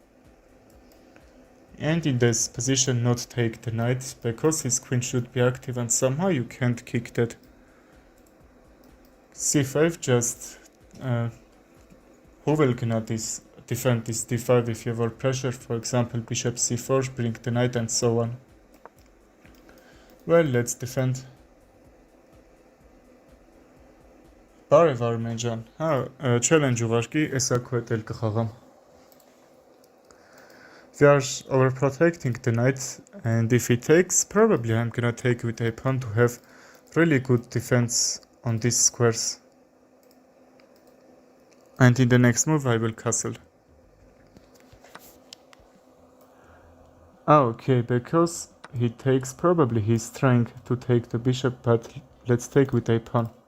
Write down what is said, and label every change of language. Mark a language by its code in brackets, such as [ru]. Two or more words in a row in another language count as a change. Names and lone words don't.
[en] And in this position not take the knight, because his queen should be active and somehow you can't kick that. c5 just who will gonna defend this d5 if you have pressure, for example bishop c4, bring the knight and so on. Well, let's defend. [hy] Բարև Արմեն ջան, challenge ուղարկի, էսա քո հետ էլ կխաղամ. [en] We are overprotecting the knight, and if he takes, probably I'm gonna take with a pawn to have really good defense on these squares. And in the next move I will castle. Okay, because he takes, probably he's trying to take the bishop, but let's take with a pawn.